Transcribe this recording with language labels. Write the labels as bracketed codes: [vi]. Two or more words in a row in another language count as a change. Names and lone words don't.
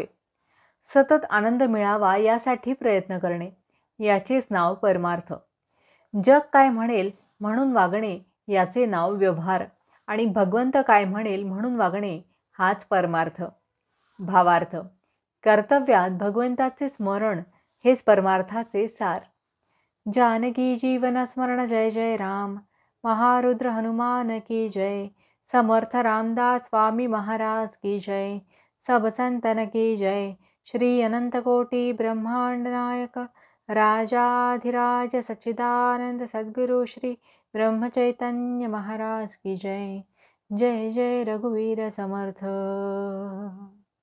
[mr] सतत आनंद मिळावा यासाठी प्रयत्न करणे, याचेच नाव परमार्थ. जग काय म्हणेल म्हणून वागणे याचे नाव व्यवहार आणि भगवंत काय म्हणेल म्हणून वागणे हाच परमार्थ. भावार्थ: कर्तव्यात भगवंताचे स्मरण हेच परमार्थाचे सार. जानकी जीवन स्मरण जय जय राम. [hi] महारुद्र हनुमान की जय. समर्थ रामदास स्वामी महाराज की जय. सब संतन की जय. श्री अनंत कोटि ब्रह्मांड नायक राजाधिराज सच्चिदानंद सद्गुरु श्री ब्रह्म चैतन्य महाराज की जय. [mr] जय जय रघुवीर समर्थ.